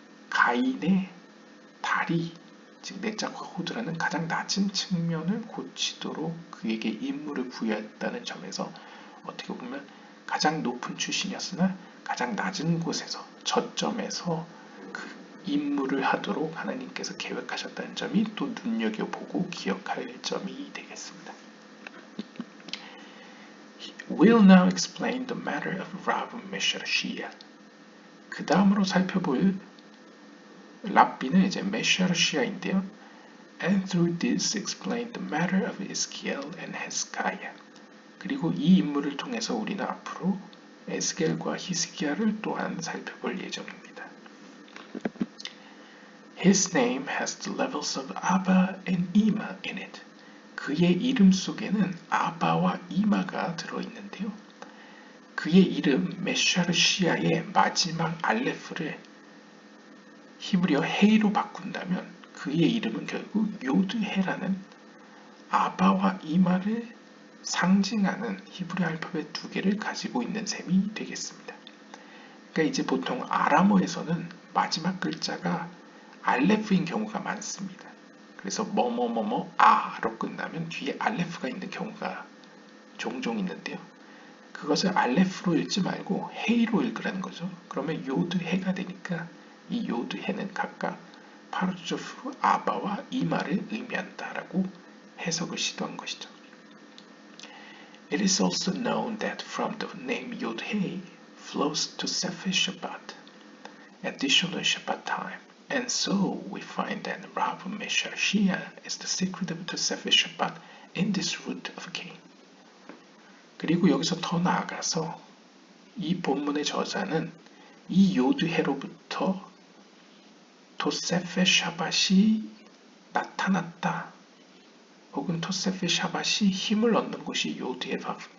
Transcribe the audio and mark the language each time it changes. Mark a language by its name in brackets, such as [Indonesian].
[Korean] 가인의 다리, 즉 내적 호두라는 가장 낮은 측면을 고치도록 그에게 임무를 부여했다는 점에서 어떻게 보면 가장 높은 출신이었으나 가장 낮은 곳에서 저점에서 그 임무를 하도록 하나님께서 계획하셨다는 점이 또 눈여겨보고 기억할 점이 되겠습니다. [English] We'll now explain the matter of Rav Mesharshia. [Korean] 그 다음으로 살펴볼 랍비는 이제 메샤르시아인데요. [English] And through this explain the matter of Ezekiel and Hezekiah. [Korean] 그리고 이 인물을 통해서 우리는 앞으로 에스겔과 히스기야를 또한 살펴볼 예정입니다. [English] His name has the levels of Abba and Ima in it. [Korean] 그의 이름 속에는 아바와 이마가 들어있는데요. 그의 이름 메샤르시아의 마지막 알레프를 히브리어 헤이로 바꾼다면 그의 이름은 결국 요드헤라는 아바와 이마를 상징하는 히브리 알파벳 두 개를 가지고 있는 셈이 되겠습니다. 그러니까 이제 보통 아람어에서는 마지막 글자가 알레프인 경우가 많습니다. 그래서 뭐뭐뭐뭐 아로 끝나면 뒤에 알레프가 있는 경우가 종종 있는데요. 그것을 알레프로 읽지 말고 헤이로 읽으라는 거죠. 그러면 요드헤가 되니까 이 요드헤는 각각 파르조프로 아바와 이마를 의미한다라고 해석을 시도한 것이죠. [English] It is also known that from the name Yod-He flows to Sefer Shabbat, additional Shabbat time, and so we find that Rav Mesharshia is the secret of the Sefer Shabbat in this root of Cain. [Korean] 그리고 여기서 더 나아가서 이 본문의 저자는 이 요드헤로부터 토세페 샤밧이 나타났다. 혹은 토세페 샤밧이 힘을 얻는 곳이 요드헤다.